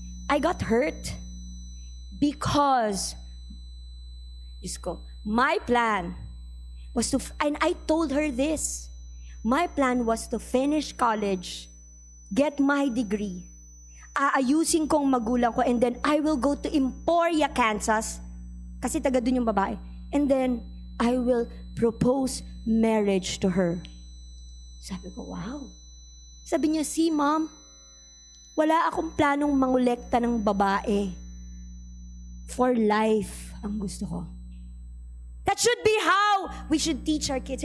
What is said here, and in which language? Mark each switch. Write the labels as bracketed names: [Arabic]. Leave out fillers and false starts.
[English] I got hurt because, [Filipino] Diyos ko, [English] my plan was to, and I told her this, my plan was to finish college, get my degree, [Filipino] aayusin kong magulang ko, [English] and then I will go to Emporia, Kansas, [Filipino] kasi taga dun yung babae, [English] and then I will propose marriage to her. [Filipino] Sabi ko, wow. Sabi niya, see mom, wala akong planong mangolekta ng babae. [English] For life, [Filipino] ang gusto ko. [English] That should be how we should teach our kids.